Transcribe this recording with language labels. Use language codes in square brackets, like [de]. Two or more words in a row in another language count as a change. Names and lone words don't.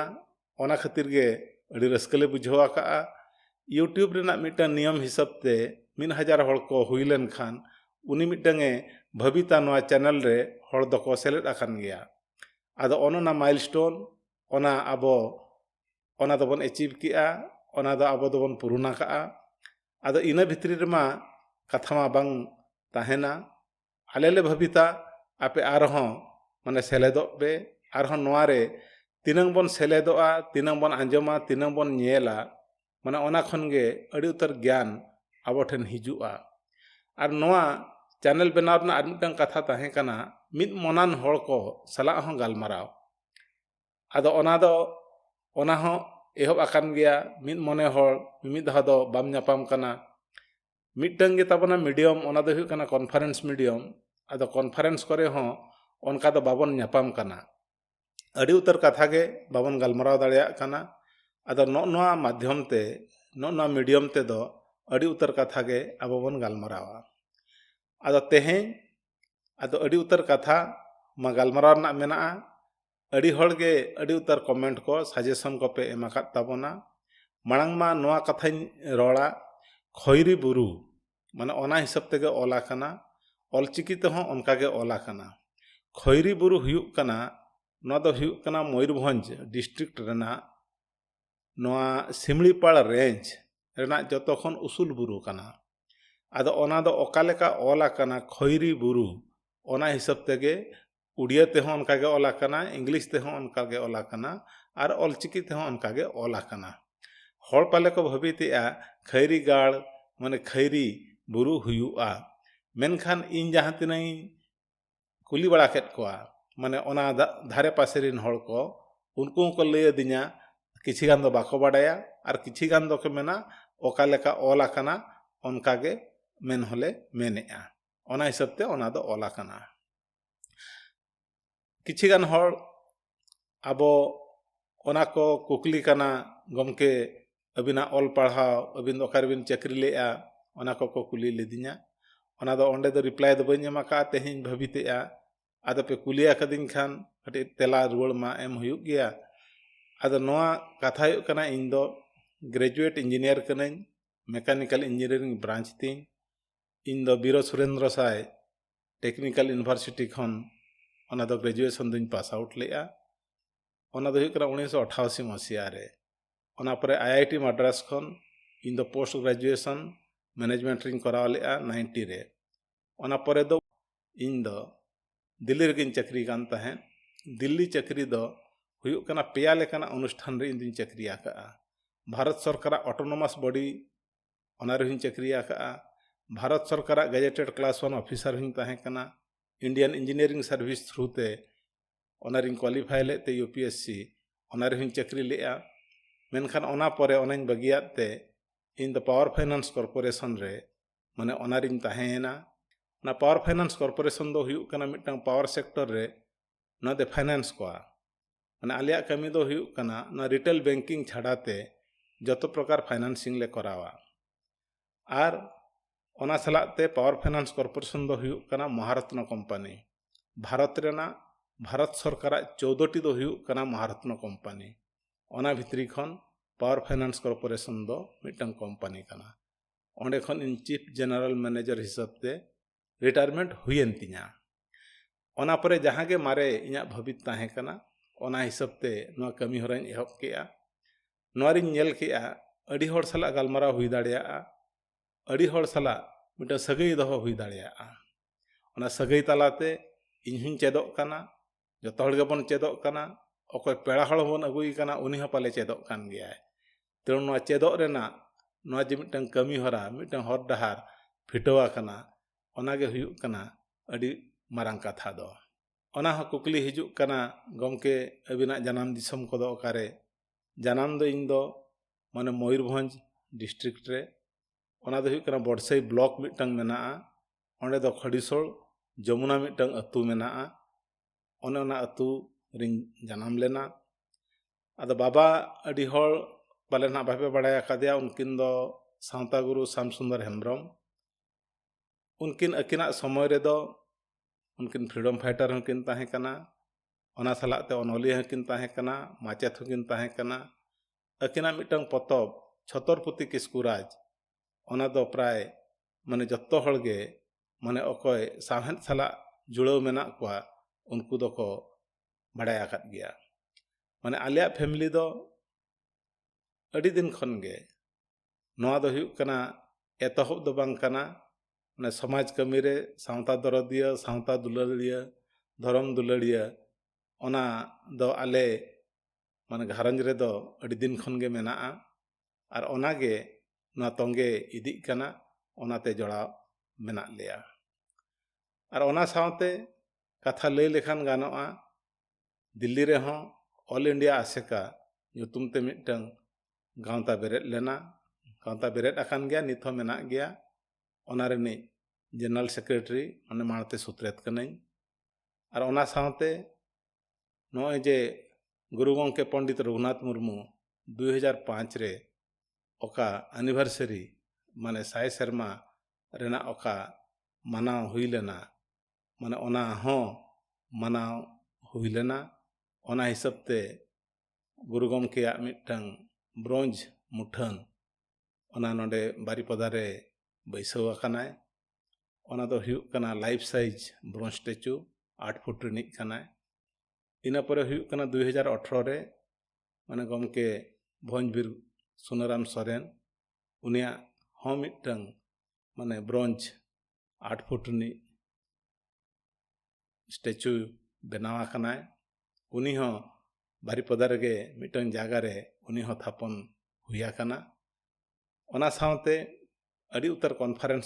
[sat] ओना खातिर गे अड़ी रस्कले बुझवा का यूट्यूब रेना मिटन नियम हिसाब ते 1000 हड़ को हुई लेन खान उनी मिटंगे भविता नोआ चैनल रे हड़ दको सेलेद आकान गया आदो ओनोना माइलस्टोन ओना आबो ओना दोबन अचीव किया ओना दो आबो दोबन पुरुना का आदो इना भितरी रेमा कथा मा बांग ताहेना आलेले भविता आपे आरहों माने सेलेदो बे आरहों नोआ रे तिनंग बन सेलेदोआ तिनंग बन आंजमा तिनंग बन नेला माने ओना खनगे अड़ी उतर ज्ञान आबो ठेन हिजुआ आर नोआ चैनल बनाव ना आदमिटंग कथा ताहे कना मिद मोनान हड़ को सला हों गलमाराव आदो ओना हों एहब आकान गया मिद मोने हड़ मिद धा दो बाम नापाम कना मिटंग गे ताबना मीडियम ओना दो हुयुक कना [en] conference medium [sat] आदो कॉन्फ्रेंस करे हों ओनका दो बाबन नापाम कना अड़ी उतर कथा गे बाबन गलमाराव दाड़िया कना आदो नोआ माध्यम ते नोआ मीडियम ते दो अड़ी उतर कथा गे आबो बन गलमारावा आदो तेहें आदो अड़ी उतर कथा मा गलमाराव ना मेना अड़ी हड़ गे अड़ी उतर कमेंट को सजेशन को पे एमाकात ताबोना मांग मा नोआ कथा रोड़ा खैरी बुरु माने ओना हिसाब तेगे ओला कना ऑलचिकी ते हों ओनका गे ओला कना खैरी बुरु हुयुक कना नोआ दो हुयुक कना मयूरभंज डिस्ट्रिक्ट रेना नोआ सिमलीपाड़ रेंज रेना जतो खन उसूल बुरु कना आदो ओना दो ओकालेका ओला कना खैरी बुरु ओना हिसाब तेगे उड़िया ते हों ओनका गे ओला कना इंग्लिश ते हों ओनका गे ओला कना आर ऑलचिकी ते हों ओनका गे ओला कना हर पाले को भावितेआ खैरी गाड़ माने खैरी बुरु हुयुआ मेनखान इन जहाँ तिनाई कुली बड़ा केट कोआ माने ओना धारे पासे रिन हर को उनको को लय दिना किछि गान दो बाको बाडाया और किछि गान दो के मेना ओका लेका ओला कना ओनका गे मेन होले मेनेआ ओना हिसाब ते ओना दो ओला कना किछि गान हर आबो ओना को कुकली कना गमके अबिना ऑल पढ़ाओ अबिन ओकारबिन चक्री लेआ ओना को कुली लेदिना ओना दो ओंडे दो रिप्लाई दो बइन एमा तेहिं भावितेआ आदो पे कुलिया कदिन खान कटी तेला रुवड़ मा एम हुयुग गया आदो नोआ कथा हुयुग कना इन दो [en] graduate engineer [sat] कनाई [en] mechanical engineering branch [sat] तीन इन दो बीरो सुरेंद्र साय टेक्निकल यूनिवर्सिटी खन ओना दो ग्रेजुएशन दुन [en] pass out [sat] लेआ ओना दो हुयुग कना 1988 मसिया रे ओना परे आईआईटी मद्रास खन इन दो [en] post graduation management [sat] रिंग कराव लेआ 90 रे ओना परे दो इन दो दिल्ली रेगिन चक्री कान तहें दिल्ली चक्री दो हुयुग कना पेया लेकाना अनुष्ठान रे इन चक्री आका भारत सरकार [en] autonomous body [sat] ओना रे चक्री आका भारत सरकार [en] gazetted class 1 officer [sat] हिं तहें कना इंडियन इंजीनियरिंग सर्विस थ्रू ते ओना रिंग क्वालिफाई लेते यूपीएससी ओना रे चक्री लेआ मेनखान ओना परे ओनाइन बगियात ते इन द पावर फाइनेंस कॉर्पोरेशन रे माने ओना रिंग तहेना ना पावर फाइनेंस कॉर्पोरेशन दो हुयुग कना मिटंग [en] power sector [sat] रे ना दे फाइनेंस को माने आलिया कमी दो हुयुग कना ना [en] retail banking [sat] छाड़ाते जतो प्रकार फाइनेंसिंग ले करावा आर ओना सलाते पावर फाइनेंस कॉर्पोरेशन दो हुयुग कना महारत्न कंपनी भारत रेना भारत सरकार 14टी दो हुयुग कना महारत्न कंपनी ओना भितरी खन पावर फाइनेंस कॉर्पोरेशन दो मिटंग कंपनी कना ओंडे खन इन [en] chief general manager [sat] हिसाब ते रिटायरमेंट हुयेन तिना ओना परे जहाँ गे मारे इना भवित ताहें कना ओना हिसाब ते नोआ कमी होराइन एहब केआ नोआरिन नेल केआ अडी होड़ सला गालमाराव हुई दाड़िया अडी होड़ सला मिटा सगई दहो हुई दाड़िया ओना सगई तालाते इनहुं चेदोग कना जतो हड़ गेबन चेदोग कना ओकोय पेड़ा हड़ बन अगुई कना उनी हो पाले चेदोग कान गया तेणु नोआ चेदोग रेना नोआ जे मिटंग कमी होरा मिटंग हर डहार फिटवा कना ओनागे हुयुग कना अडी मारांग कथा दो ओना हो कुकली हिजुग कना गमके अबिना जनाम दिसम को दो ओकारे जनाम दो इन दो माने मयूरभंज डिस्ट्रिक्ट रे ओना दो हुयुग कना बड़सई ब्लॉक मिटंग मेना ओंडे दो खड़ीसोल जमुना मिटंग अतु मेना ओने ओना अतु रिन जनाम लेना आदो बाबा अडी होड़ पाले ना बापे बड़ाया कादिया उनकिन दो सावता गुरु श्यामसुंदर हेम्ब्रम उनकिन अकिना समय रे दो उनकिन [en] freedom fighter [sat] हकिन ताहें कना ओना सलाते अनोलिया हकिन ताहें कना माचेत हकिन ताहें कना अकिना मिटंग पतब छतरपुति किस्कुराज ओना दो प्राय माने जत्तो हड़गे माने अकोय साहेद सला जुड़ाव मेना कोआ उनको दो को बड़ाया काद गया माने आलिया फैमिली दो अडी दिन खन गे नोआ दो हुयुग कना एतहब दो बांग कना माने समाज कमी रे सावता दरदिया सावता दुलाड़िया धर्म दुलाड़िया ओना दो आले माने घारंज रे दो अडी दिन खन गे मेना और ओना गे ना तोंगे इदी कना ओनाते जोड़ा मेना लेया और ओना सावते कथा लई लेखान गानोआ दिल्ली रे हों ऑल इंडिया आसेका युतुमते मिटंग गांवता बेरेद लेना गांवता बेरेद अकान गया नित हो मेना गया ओना रेनी [en] general secretary [sat] ओने मानते सुत्रेत कनाई और ओना सावते नोय जे गुरु गंके पंडित रघुनाथ मुर्मू 2005 रे ओका एनिवर्सरी माने 100 शर्मा रेना ओका मनाव हुई लेना माने ओना हो मनाव हुई लेना ओना हिसाब ते गुरु गंके मिटंग ब्रोंज मुठन ओना नोडे बारीपदा रे बैसव अकानाय ओना दो हुयुग कना [en] life size bronze statue 8 foot [sat] रिनिक कनाय इना परे हुयुग कना 2018 रे माने गमके भोजबीर सुनाराम सोरेन उनिया हो मिटंग माने [en] bronze 8 foot [sat] रिनिक स्टैचू बनावा कनाय उनी हो बारीपदा रे मिटंग जागा रे उनी हो थापन ᱦᱩᱭ ᱟᱠᱟᱱᱟ ᱚᱱᱟ ᱥᱟᱶᱛᱮ ᱟᱹᱰᱤ ᱩᱛᱟᱹᱨ ᱠᱚᱱᱯᱷᱟᱨᱮᱱᱥ